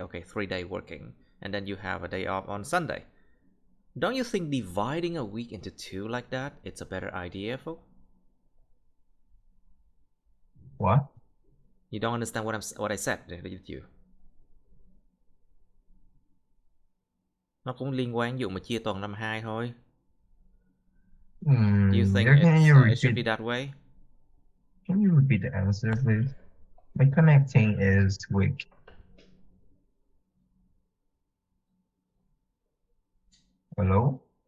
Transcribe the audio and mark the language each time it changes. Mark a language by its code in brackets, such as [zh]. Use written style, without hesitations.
[en] Okay, 3-day working, and then you have a day off on Sunday. Don't you think dividing a week into 2 like that, it's a better idea, folks? What? You don't understand what I said, did you? [vi] Nó cũng liên quan vụ mà chia tuần năm 2 thôi. [en] Do you think it should be that way? Can you repeat the answer, please? My connecting is weak. Hello?